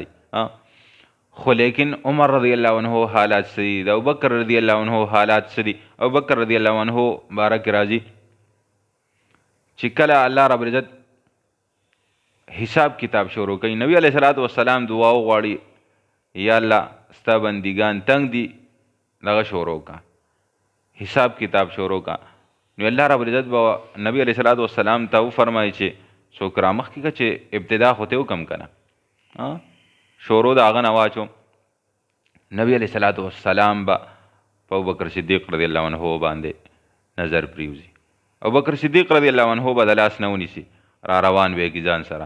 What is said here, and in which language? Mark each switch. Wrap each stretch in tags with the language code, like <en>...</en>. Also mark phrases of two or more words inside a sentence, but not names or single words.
<ps>خو لیکن عمر</ps> <ar>رضی الله عنه</ar> <ps>حالات سدي، د ابوبکر</ps> <ar>رضی الله عنه</ar> <ps>حالات سدي. ابوبکر</ps> <ar>رضی الله عنه</ar> <ps>بارک راځي چې کله</ps> <ar>الله رب العزت</ar> <ps>حساب کتاب شروع کوي، نبی</ps> <ar>علیه صلات وسلام</ar> <ps>دعا وغواړي</ps> <ar>یا الله</ar> <ps>ستا بندګان تنګ دي، دغه شروع کا حساب کتاب شروع کا. نو</ps> <ar>الله رب العزت</ar> <ps>به نبی</ps> <ar>علیه صلات وسلام</ar> <ps>ته وفرمایي چې څوک رامخکې که چې ابتدا خو ته وکم که نه، شروع د هغه نه واچو. نبی</ps> <ar>علیه صلات وسلام</ar> <ps>به په ابوبکر صدیق</ps> <ar>رضی الله عنه</ar> <ps>باندې نظر پریوزي، ابوبکر صدیق</ps> <ar>رضی الله عنه</ar> <ps>به د لاس نه ونیسي، را روان به کی ځان سره.</ps>